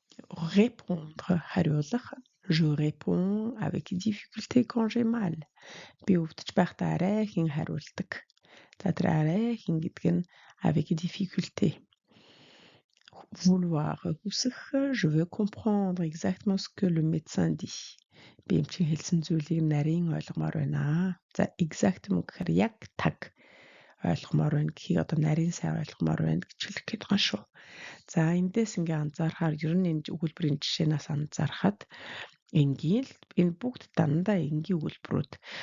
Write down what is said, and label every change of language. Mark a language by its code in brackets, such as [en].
[fr] Répondre, хариулах. Je réponds avec difficulté quand j'ai mal. [mn] Би өвдөж байхдаа арай хэн хариулдаг. За тэр арай хэн гэдэг нь [fr] avec difficulté. Vouloir, хүсэх. Je veux comprendre exactement ce que le médecin dit. [mn] Би эмчийн хэлсэн зүйлийг нарийн ойлгомоор байна. За exactement гэхээр яг таг ойлгомоор байна гэхийг одоо нарийн сайн ойлгомоор байна гэж хэлэх гээд байгаа шүү. За эндээс ингээ анзаарахаар ер нь энэ өгүүлбэрийн жишээнээс анзаарахад энгийн энэ бүгд дандаа энгийн өгүүлбэрүүд.